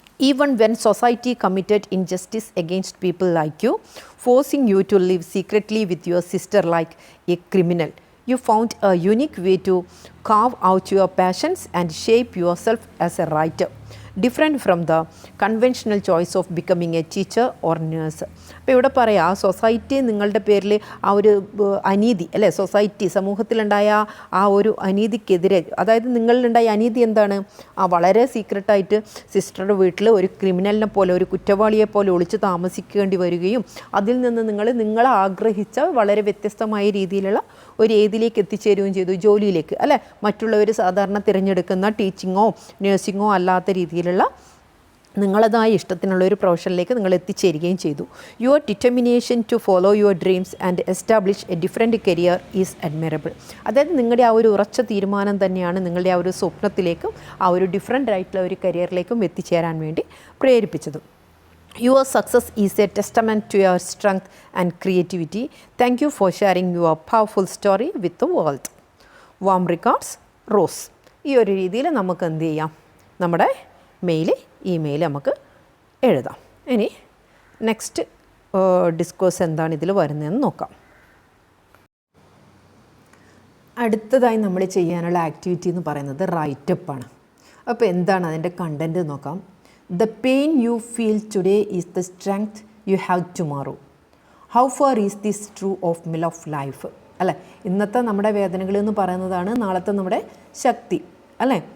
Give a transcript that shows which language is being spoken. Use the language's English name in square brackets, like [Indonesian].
[English] Even when society committed injustice against people like you, forcing you to live secretly with your sister like a criminal, you found a unique way to carve out your passions and shape yourself as a writer, different from the conventional choice of becoming a teacher or nurse. [Malayalam] അപ്പോൾ ഇവിടെ പറയാം, society നിങ്ങളുടെ പേരിൽ ആ ഒരു അനീതി അല്ലേ, society സമൂഹത്തിലുണ്ടായ ആ ഒരു അനീതിക്കെതിരെ, അതായത് നിങ്ങളിലുണ്ടായ അനീതി എന്താണ്? വളരെ സീക്രട്ടായിട്ട് സിസ്റ്ററുടെ വീട്ടിൽ ഒരു ക്രിമിനലിനെ പോലെ, ഒരു കുറ്റവാളിയെ പോലെ ഒളിച്ച് താമസിക്കേണ്ടി വരികയും അതിൽ നിന്ന് നിങ്ങൾ ആഗ്രഹിച്ച വളരെ വ്യത്യസ്തമായ രീതിയിലുള്ള ഒരു ഏതിലേക്ക് എത്തിച്ചേരുകയും ചെയ്തു, ജോലിയിലേക്ക് അല്ലേ. മറ്റുള്ളവർ സാധാരണ തിരഞ്ഞെടുക്കുന്ന ടീച്ചിങ്ങോ നഴ്സിങ്ങോ അല്ലാത്ത രീതിയിലുള്ള നിങ്ങളതായ ഇഷ്ടത്തിനുള്ള ഒരു പ്രൊഫഷനിലേക്ക് നിങ്ങൾ എത്തിച്ചേരുകയും ചെയ്തു. [English] Your determination to follow your dreams and establish a different career is admirable. [Malayalam] അതായത് നിങ്ങളുടെ ആ ഒരു ഉറച്ച തീരുമാനം തന്നെയാണ് നിങ്ങളുടെ ആ ഒരു സ്വപ്നത്തിലേക്കും ആ ഒരു ഡിഫറെൻ്റ് ആയിട്ടുള്ള ഒരു കരിയറിലേക്കും എത്തിച്ചേരാൻ വേണ്ടി പ്രേരിപ്പിച്ചത്. [English] Your success is a testament to your strength and creativity. Thank you for sharing your powerful story with the world. Warm regards, [Malayalam] Rose. ഈ ഒരു രീതിയിൽ നമുക്ക് എന്ത് ചെയ്യാം? നമ്മുടെ ഇമെയിൽ നമുക്ക് എഴുതാം. ഇനി നെക്സ്റ്റ് ഡിസ്കോഴ്സ് എന്താണ് ഇതിൽ വരുന്നതെന്ന് നോക്കാം. അടുത്തതായി നമ്മൾ ചെയ്യാനുള്ള ആക്ടിവിറ്റി എന്ന് പറയുന്നത് റൈറ്റപ്പാണ്. അപ്പോൾ എന്താണ് അതിൻ്റെ കണ്ടൻറ്റ് നോക്കാം. [English] The pain you feel today is the strength you have tomorrow. How far is this true of Milof life? [Malayalam] അല്ലേ? ഇന്നത്തെ നമ്മുടെ വേദനകൾ എന്ന് പറയുന്നതാണ് നാളത്തെ നമ്മുടെ ശക്തി, അല്ലേ?